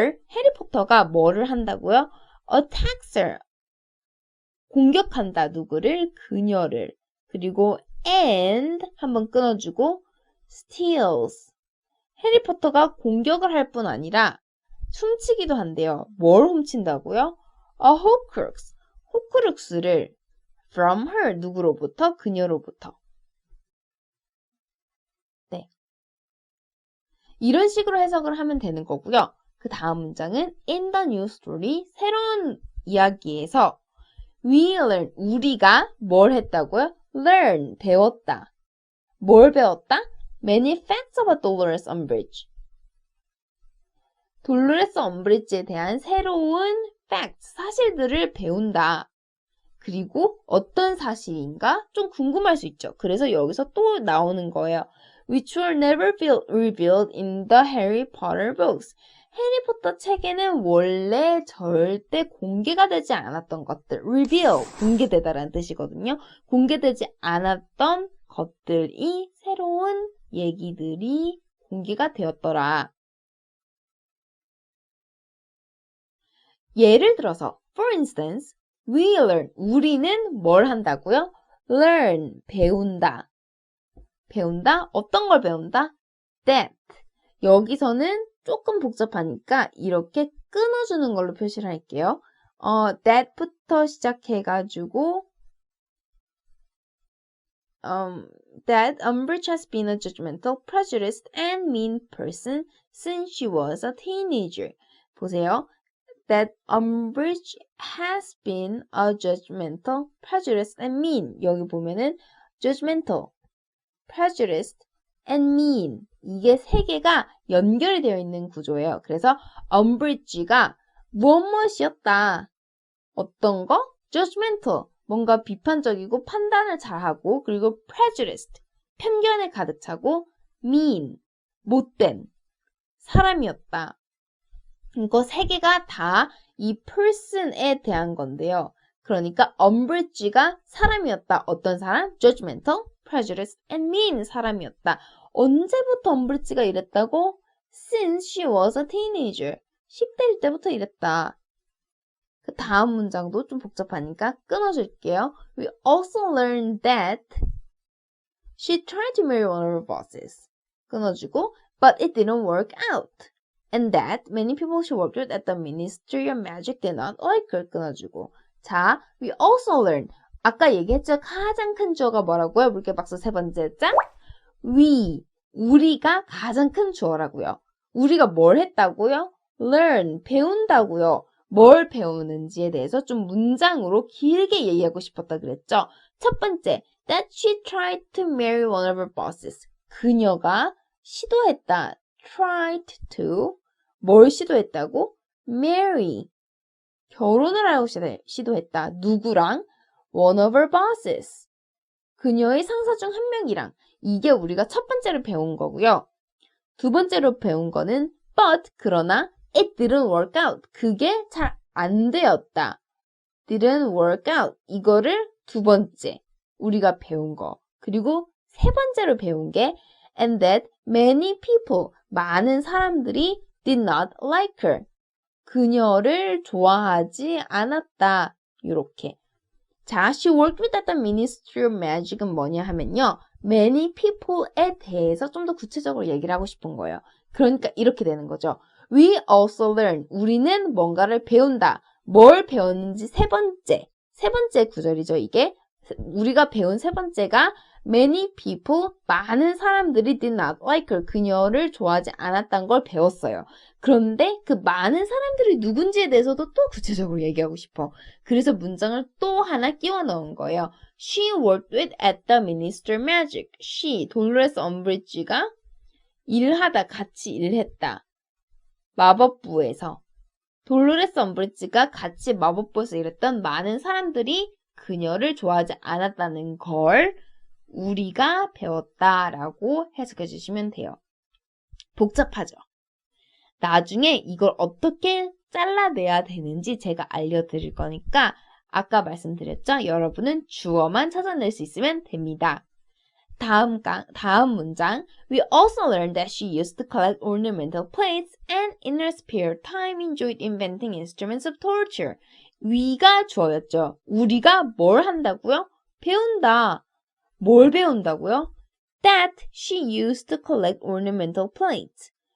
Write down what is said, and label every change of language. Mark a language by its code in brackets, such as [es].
[ko] 해리포터가 뭐를 한다고요? [en] attacks her, [ko] 공격한다, 누구를? 그녀를. 그리고 and 한번 끊어주고 steals. 해리포터가 공격을 할 뿐 아니라 훔치기도 한대요. 뭘 훔친다고요? [en] a horcrux, [ko] 호크룩스를 [en] from her, [ko] 누구로부터? 그녀로부터. 네. 이런 식으로 해석을 하면 되는 거고요. 그 다음 문장은 [en] in the new story, [ko] 새로운 이야기에서 [en] we learn, [ko] 우리가 뭘 했다고요? learn, 배웠다. 뭘 배웠다? [en] many facts about Dolores Umbridge. [ko] 돌로레스 엄브리지에 대한 새로운 facts, 사실들을 배운다. 그리고 어떤 사실인가 좀 궁금할 수 있죠. 그래서 여기서 또 나오는 거예요. [en] Which were never revealed in the Harry Potter books. [ko] 해리포터 책에는 원래 절대 공개가 되지 않았던 것들. reveal, 공개되다라는 뜻이거든요. 공개되지 않았던 것들이 새로운 얘기들이 공개가 되었더라. 예를 들어서, [en] for instance, we learn, [ko] 우리는 뭘 한다고요? learn, 배운다. 배운다? 어떤 걸 배운다? that. 여기서는 조금 복잡하니까 이렇게 끊어주는 걸로 표시를 할게요. that부터 시작해가지고 [en] that Umbridge has been a judgmental, prejudiced, and mean person since she was a teenager. [ko] 보세요. [en] That Umbridge has been a judgmental, prejudiced, and mean. 여기 보면은 judgmental, prejudiced, and mean. [ko] 이게 세 개가 연결이 되어 있는 구조예요. 그래서 Umbridge가 무엇이었다. 어떤 거? judgmental. 뭔가 비판적이고 판단을 잘하고 그리고 prejudiced. 편견에 가득 차고 mean. 못된 사람이었다. 이거 세 개가 다 이 person에 대한 건데요. 그러니까 Umbridge가 사람이었다. 어떤 사람? [en] judgmental, prejudiced, and mean 사람이었다. [ko] 언제부터 Umbridge가 이랬다고? [en] Since she was a teenager. [ko] 10대일 때부터 이랬다. 그 다음 문장도 좀 복잡하니까 끊어줄게요. [en] We also learned that she tried to marry one of her bosses. [ko] 끊어주고, [en] but it didn't work out. And that many people she worked with at the Ministry of Magic did not like her. [ko] 끊어주고. 자, [en] we also learned. [ko] 아까 얘기했죠? 가장 큰 주어가 뭐라고요? 물개박스 세 번째 장. we. 우리가 가장 큰 주어라고요. 우리가 뭘 했다고요? learn. 배운다고요. 뭘 배우는지에 대해서 좀 문장으로 길게 얘기하고 싶었다 그랬죠? 첫 번째, [en] that she tried to marry one of her bosses. [ko] 그녀가 시도했다. tried to. 뭘 시도했다고? marry. 결혼을 하려고 시도했다. 누구랑? [en] one of her bosses. [ko] 그녀의 상사 중 한 명이랑. 이게 우리가 첫 번째로 배운 거고요. 두 번째로 배운 거는 but, 그러나 [en] it didn't work out. [ko] 그게 잘 안 되었다. [en] didn't work out. [ko] 이거를 두 번째 우리가 배운 거. 그리고 세 번째로 배운 게 [en] and that many people, [ko] 많은 사람들이 [en] did not like her. [ko] 그녀를 좋아하지 않았다. 이렇게. [en] 자, she worked with the Ministry of Magic은 [ko] 뭐냐 하면요. many people에 대해서 좀 더 구체적으로 얘기를 하고 싶은 거예요. 그러니까 이렇게 되는 거죠. [en] We also learn. [ko] 우리는 뭔가를 배운다. 뭘 배웠는지 세 번째 구절이죠, 이게. 우리가 배운 세 번째가 [en] many people, [ko] 많은 사람들이 [en] did not like her. [ko] 그녀를 좋아하지 않았다는 걸 배웠어요. 그런데 그 많은 사람들이 누군지에 대해서도 또 구체적으로 얘기하고 싶어. 그래서 문장을 또 하나 끼워 넣은 거예요. [en] She worked with at the Ministry of Magic. [ko] She, 돌로레스 엄브리지가 같이 일했다. 마법부에서. 돌로레스 엄브리지가 같이 마법부에서 일했던 많은 사람들이 그녀를 좋아하지 않았다는 걸 우리가 배웠다라고 해석해 주시면 돼요. 복잡하죠? 나중에 이걸 어떻게 잘라내야 되는지 제가 알려드릴 거니까 아까 말씀드렸죠? 여러분은 주어만 찾아낼 수 있으면 됩니다. 다음 문장. [en] We also learned that she used to collect ornamental plates and in her spare time enjoyed inventing instruments of torture. [ko] we가 주어였죠. 우리가 뭘 한다고요? 배운다. 뭘 배운다고요? [en] That she used to collect ornamental plates.